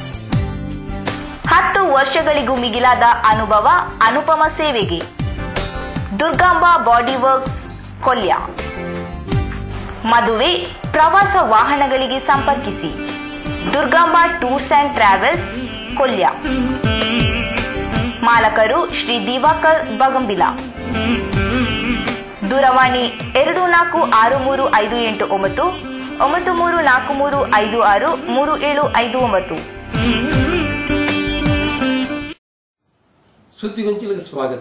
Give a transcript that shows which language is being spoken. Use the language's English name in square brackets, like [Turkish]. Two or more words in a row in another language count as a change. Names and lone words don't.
[Kannada] 10 ವರ್ಷಗಳಿಗೂ ಮಿಗಿಲಾದ ಅನುಭವ, ಅನುಪಮ ಸೇವೆಗೆ ದುರ್ಗಾಂಬಾ ಬಾಡಿ ವರ್ಕ್ಸ್ ಕೊಲ್ಯ. ಮದುವೆ, ಪ್ರವಾಸ ವಾಹನಗಳಿಗೆ ಸಂಪರ್ಕಿಸಿ ದುರ್ಗಾಂಬಾ ಟೂರ್ಸ್ ಅಂಡ್ ಟ್ರಾವೆಲ್ಸ್ ಕೊಲ್ಯ. ಮಾಲಕರು ಶ್ರೀ ದಿವಾಕರ್ ಬಗಂಬಿಲ. ದೂರವಾಣಿ 246358 9343563759. ಸುದ್ದಿಗೊಂಚಿಲಿಗೆ ಸ್ವಾಗತ.